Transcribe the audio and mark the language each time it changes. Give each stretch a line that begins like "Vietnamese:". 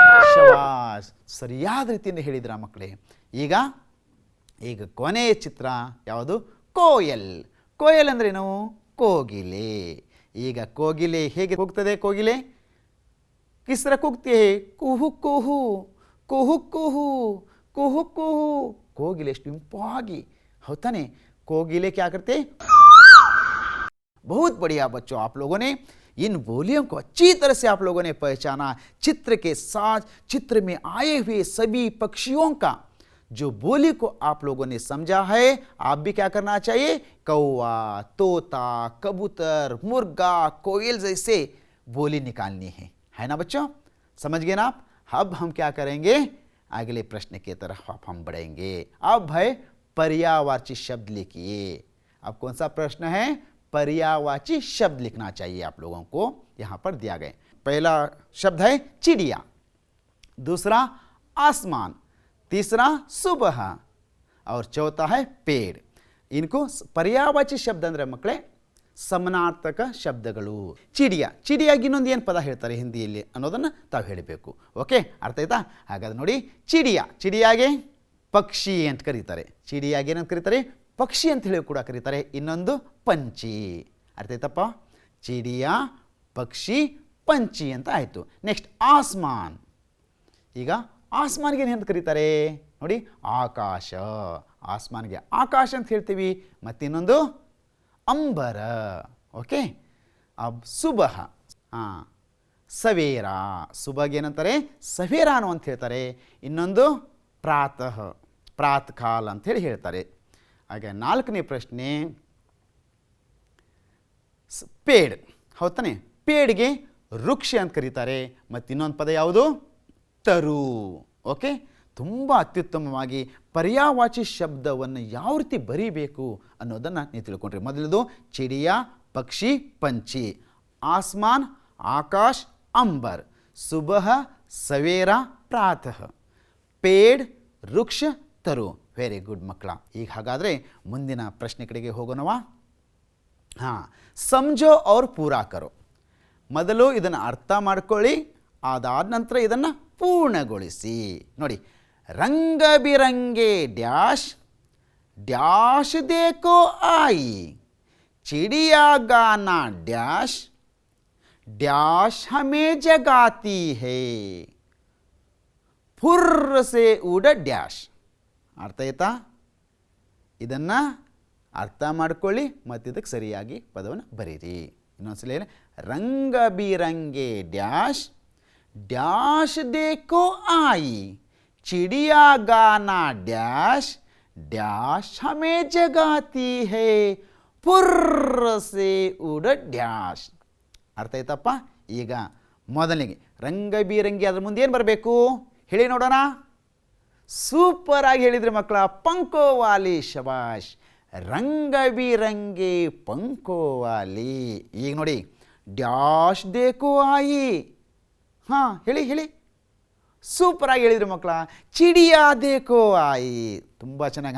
Kannada: ಶಬಾಸ್, ಸರಿಯಾದ ರೀತಿಯಿಂದ ಹೇಳಿದ್ರ ಮಕ್ಕಳೇ. ಈಗ ಈಗ ಕೊನೆಯ ಚಿತ್ರ ಯಾವುದು, ಕೋಯಲ್. ಕೋಯಲ್ ಅಂದ್ರೇನು, ಕೋಗಿಲೆ. ಈಗ ಕೋಗಿಲೆ ಹೇಗೆ ಕೂಗ್ತದೆ. ಕೋಗಿಲೆ ಕಿಸ್ ತರ ಕೂಗ್ತಿ ಹೇ, ಕುಹು ಕುಹು ಕುಹು ಕುಹು ಕುಹು ಕುಹು. ಕೋಗಿಲೆ ಎಷ್ಟು ಇಂಪಾಗಿ,
Hindi: होता कोगिले क्या करते। बहुत बढ़िया बच्चों, आप लोगों ने इन बोलियों को अच्छी तरह से आप लोगों ने पहचाना। चित्र के साथ चित्र में आए हुए सभी पक्षियों का जो बोली को आप लोगों ने समझा है, आप भी क्या करना चाहिए, कौवा, तोता, कबूतर, मुर्गा, कोयल जैसे बोली निकालनी है ना बच्चों, समझ गए ना आप। अब हम क्या करेंगे, अगले प्रश्न की तरफ आप हम बढ़ेंगे। अब है पर्यायवाची शब्द लिखिए। अब कौन सा प्रश्न है, पर्यायवाची शब्द लिखना चाहिए आप लोगों को, यहाँ पर दिया गया। पहला शब्द है चिड़िया, दूसरा आसमान, तीसरा सुबह और चौथा है पेड़। इनको पर्यायवाची शब्द
Kannada: अंदरे मಕ್ಕಳೇ ಸಮನಾರ್ಥಕ ಶಬ್ದಗಳು। ಚಿಡಿಯಾ, ಚಿಡಿಯಾಗಿ ಇನ್ನೊಂದು ಏನು ಪದ ಹೇಳ್ತಾರೆ ಹಿಂದಿಯಲ್ಲಿ ಅನ್ನೋದನ್ನು ತಾವು ಹೇಳಬೇಕು। ಓಕೆ, ಅರ್ಥ ಆಯ್ತಾ? ಹಾಗಾದ್ರೆ ನೋಡಿ, ಚಿಡಿಯಾ, ಚಿಡಿಯಾಗೆ ಪಕ್ಷಿ ಅಂತ ಕರೀತಾರೆ, ಚಿಡಿಯಾಗೆ ಏನಂತ ಕರೀತಾರೆ, ಪಕ್ಷಿ ಅಂತ ಹೇಳಿ ಕೂಡ ಕರೀತಾರೆ। ಇನ್ನೊಂದು ಪಂಚಿ, ಅರ್ಥ ಆಯ್ತಪ್ಪ? ಚಿಡಿಯಾ, ಪಕ್ಷಿ, ಪಂಚಿ ಅಂತ ಆಯಿತು। ನೆಕ್ಸ್ಟ್ ಆಸ್ಮಾನ್, ಈಗ ಆಸ್ಮಾನ್ಗೆ ಏನಂತ ಕರೀತಾರೆ ನೋಡಿ, ಆಕಾಶ, ಆಸ್ಮಾನ್ಗೆ ಆಕಾಶ ಅಂತ ಹೇಳ್ತೀವಿ। ಮತ್ತಿನ್ನೊಂದು अंबर, ओके। अब सुबह, हाँ, सवेरा, सुबह ಏನಂತಾರೆ ಸವೇರಾ ಅಂತ ಹೇಳ್ತಾರೆ। ಇನ್ನೊಂದು ಪ್ರಾತಃ, ಪ್ರಾತಃ ಕಾಲ ಅಂತ ಹೇಳಿ ಹೇಳ್ತಾರೆ। ಹಾಗೆ ನಾಲ್ಕನೇ ಪ್ರಶ್ನೆ ಪೇಡ್, ಹೌದಾನೆ, ಪೇಡ್ಗೆ ವೃಕ್ಷ ಅಂತ ಕರೀತಾರೆ। ಮತ್ತು ಇನ್ನೊಂದು ಪದ ಯಾವುದು, ತರು। ಓಕೆ, ತುಂಬ ಅತ್ಯುತ್ತಮವಾಗಿ ಪರ್ಯಾಯವಾಚಿ ಶಬ್ದವನ್ನು ಯಾವ ರೀತಿ ಬರೀಬೇಕು ಅನ್ನೋದನ್ನು ನೀವು ತಿಳ್ಕೊಂಡ್ರಿ। ಮೊದಲದು ಚಿಡಿಯಾ, ಪಕ್ಷಿ, ಪಂಚಿ, ಆಸ್ಮಾನ್, ಆಕಾಶ್, ಅಂಬರ್, ಸುಬಹ, ಸವೇರಾ, ಪ್ರಾತಃ, ಪೇಡ್, ವೃಕ್ಷ, ತರು। ವೆರಿ ಗುಡ್ ಮಕ್ಕಳ। ಈಗ ಹಾಗಾದರೆ ಮುಂದಿನ ಪ್ರಶ್ನೆ ಕಡೆಗೆ ಹೋಗೋಣವಾ?
Hindi: ಹಾಂ, ಸಮझो और पूरा करो।
Kannada: ಮೊದಲು ಇದನ್ನು ಅರ್ಥ ಮಾಡ್ಕೊಳ್ಳಿ, ಅದಾದ ನಂತರ ಇದನ್ನು ಪೂರ್ಣಗೊಳಿಸಿ।
Hindi: ನೋಡಿ, रंग बिरंगे डैश डैश देखो आई, चिड़िया गाना डैश डैश हमें जगाती है, फुर्र से उड़ डैश।
Kannada: ಅರ್ಥ ಆಯ್ತಾ? ಇದನ್ನು ಅರ್ಥ ಮಾಡ್ಕೊಳ್ಳಿ ಮತ್ತು ಇದಕ್ಕೆ ಸರಿಯಾಗಿ ಪದವನ್ನು ಬರೀರಿ। ಇನ್ನೊಂದ್ಸಲ ಹೇಳಿ,
Hindi: ರಂಗ ಬಿರಂಗೆ ಡ್ಯಾಶ್ ಡ್ಯಾಶ್ ದೇಖೋ ಆಯಿ, चिड़िया गाना डैश डैश हमें जगाती है, फुर्र से उड़ डैश।
Kannada: ಅರ್ಥ ಆಯ್ತಪ್ಪ? ಈಗ ಮೊದಲಿಗೆ ರಂಗ ಬಿರಂಗಿ, ಅದ್ರ ಮುಂದೆ ಏನು ಬರಬೇಕು ಹೇಳಿ ನೋಡೋಣ। ಸೂಪರ್ ಆಗಿ ಹೇಳಿದ್ರಿ ಮಕ್ಕಳ, ಪಂಕೋವಾಲಿ, ಶಬಾಷ್, ರಂಗ ಬಿರಂಗಿ ಪಂಕೋವಾಲಿ। ಈಗ ನೋಡಿ, ಡ್ಯಾಶ್ ದೇಖೋ ಆಯಿ, ಹಾಂ ಹೇಳಿ ಹೇಳಿ, ಸೂಪರಾಗಿ ಹೇಳಿದ್ರಿ ಮಕ್ಕಳ, ಚಿಡಿಯಾ ದೇಖೋ ಆಯಿ, ತುಂಬ ಚೆನ್ನಾಗಿ।